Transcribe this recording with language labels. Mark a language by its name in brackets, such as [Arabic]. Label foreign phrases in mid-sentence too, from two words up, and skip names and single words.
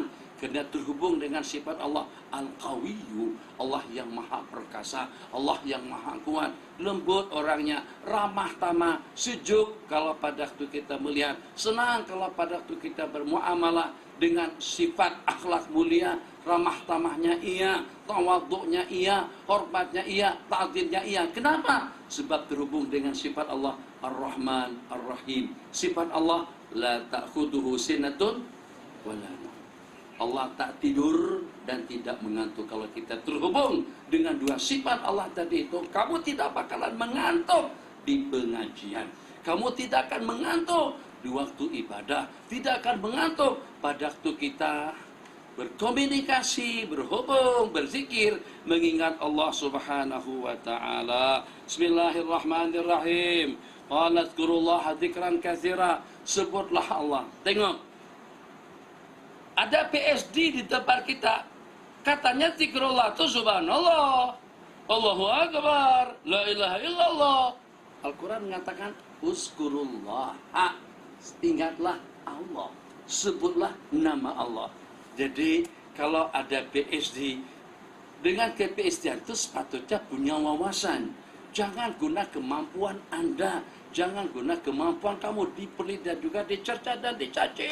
[Malay] Kena terhubung dengan sifat Allah Al-Qawiyyu, Allah yang maha perkasa, Allah yang maha kuat, lembut orangnya, ramah tamah, sejuk kalau pada waktu kita melihat, senang kalau pada waktu kita bermuamalah dengan sifat akhlak mulia, ramah tamahnya iya, tawaduknya iya, hormatnya iya, ta'zimnya iya. Kenapa? Sebab terhubung dengan sifat Allah Ar-Rahman Ar-Rahim. Sifat Allah [Arabic] la ta'khuduhu sinatun wala naum. [Malay] Allah tak tidur dan tidak mengantuk. Kalau kita terhubung dengan dua sifat Allah tadi itu, kamu tidak bakalan mengantuk di pengajian. Kamu tidak akan mengantuk di waktu ibadah. Tidak akan mengantuk pada waktu kita berkomunikasi, berhubung, berzikir, mengingat Allah [Arabic] Subhanahu wa ta'ala. [Malay] Bismillahirrahmanirrahim. [Arabic] Qala dzkurullaha dzikran katsira. [Malay] Sebutlah Allah. Tengok. Ada PSD di depan kita. Katanya zikrullah itu [Arabic] subhanallah, Allahu akbar, la ilaha illallah. [Malay] Al-Quran mengatakan uzkurullah. Ingatlah Allah. Sebutlah nama Allah. Jadi kalau ada PSD, dengan ke-PSD itu sepatutnya punya wawasan. Jangan guna kemampuan Anda. Jangan guna kemampuan kamu dipelih dan juga dicerca dan dicaci.